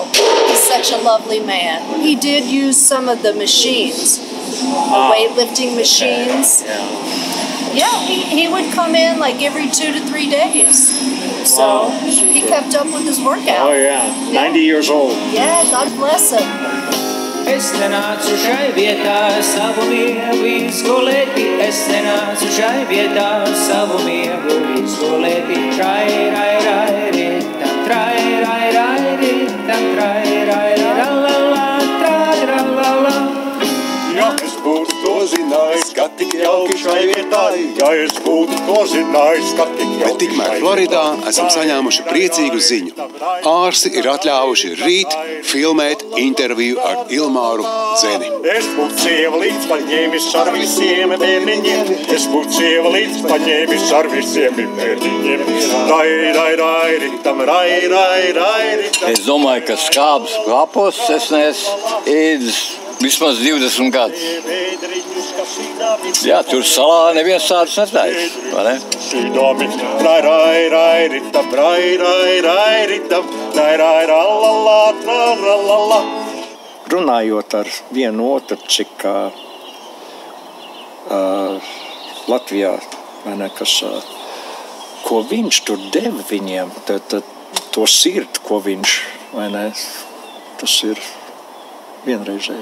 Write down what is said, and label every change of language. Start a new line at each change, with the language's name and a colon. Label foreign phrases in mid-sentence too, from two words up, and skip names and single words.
English: He's such a lovely man. He did use some of the machines, weightlifting machines. Yeah, he would come in like every 2 to 3 days. So he kept up with his workout. Oh, yeah. 90 years old. Yeah, God bless him.
Latvian: Es nenācu šai vietā savu miegu izgulēti, es nenācu šai vietā savu miegu izgulēti. Trai, rai, rai, rita, trai, rai, rai, rita, trai, rai, rai, la, la, trai, ra, la, la. Ja es būtu to zinājis, ka tik jauki šai vietai, ja es būtu to zinājis, ka tik jauki. Bet tikmēr Floridā esam saņēmuši priecīgu ziņu. Ārsti ir atļāvuši rīt filmēt interviju ar Ilmāru Zeni. Es būtu sieva līdz paņēmis ar visiem bērniņiem. Es būtu sieva līdz paņēmis ar visiem bērniņiem. Rai, rai, rai, ritam, rai, rai, rai, ritam. Es domāju, ka skābs klapos es neesmu ēdis vismaz 20 gadus. Jā, tur salā neviens tādus netājas, vai ne? Šīdomi, rai, rai, rai, ritam, rai, rai, rai, ritam, rai, rai, rallala, trarallala. Runājot ar vienu otru, cik Latvijā, vai ne, kas, ko viņš tur deva viņiem, to sirdi, ko viņš, vai ne, tas ir vienreizēji.